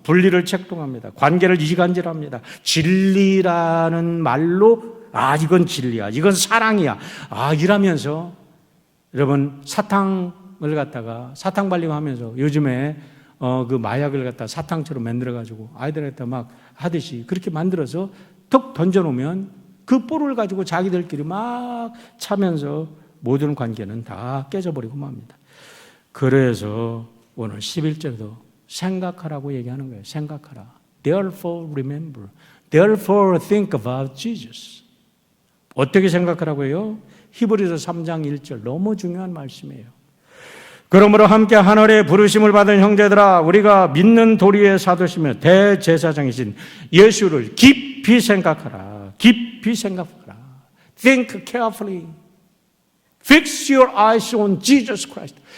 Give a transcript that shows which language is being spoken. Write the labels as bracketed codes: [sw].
[ko] 분리를 책동합니다. 관계를 이간질합니다. 진리라는 말로 이건 진리야, 이건 사랑이야, 이라면서 여러분 사탕을 갖다가 사탕 발림하면서 요즘에 그 마약을 갖다 사탕처럼 만들어가지고 아이들한테 막 하듯이 그렇게 만들어서 턱 던져놓으면 그 볼을 가지고 자기들끼리 막 차면서 모든 관계는 다 깨져버리고 맙니다. 그래서 오늘 11절도 생각하라고 얘기하는 거예요. 생각하라. [en] Therefore remember. Therefore think about Jesus. [ko] 어떻게 생각하라고 해요? 히브리서 3장 1절 너무 중요한 말씀이에요. 그러므로 함께 하늘의 부르심을 받은 형제들아, 우리가 믿는 도리의 사도시며 대제사장이신 예수를 깊이 생각하라. 깊이 생각하라. [en] Think carefully. Fix your eyes on Jesus Christ.